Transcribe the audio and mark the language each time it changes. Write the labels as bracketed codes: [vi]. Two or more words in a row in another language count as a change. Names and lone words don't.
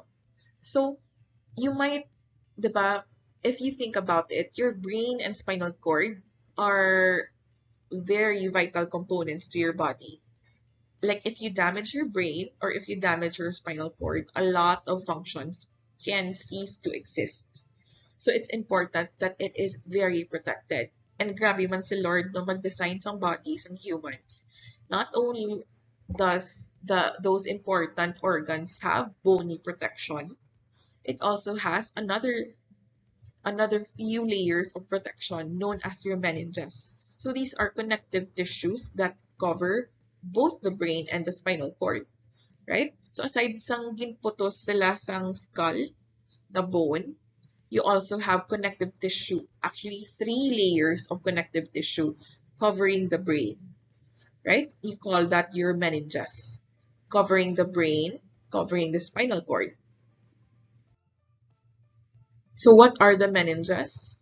[en] So you might, diba, if you think about it, your brain and spinal cord are very vital components to your body. Like if you damage your brain or if you damage your spinal cord, a lot of functions can cease to exist. So it's important that it is very protected. [hil] And grabe man si Lord no mag-design sang [en] bodies and humans. Not only does those important organs have bony protection, it also has another few layers of protection known as your meninges. So these are connective tissues that cover both the brain and the spinal cord, right? So aside [hil] sang ginputos sila sang [en] skull, the bone, you also have connective tissue, actually 3 layers of connective tissue covering the brain, right? You call that your meninges, covering the brain, covering the spinal cord. So what are the meninges?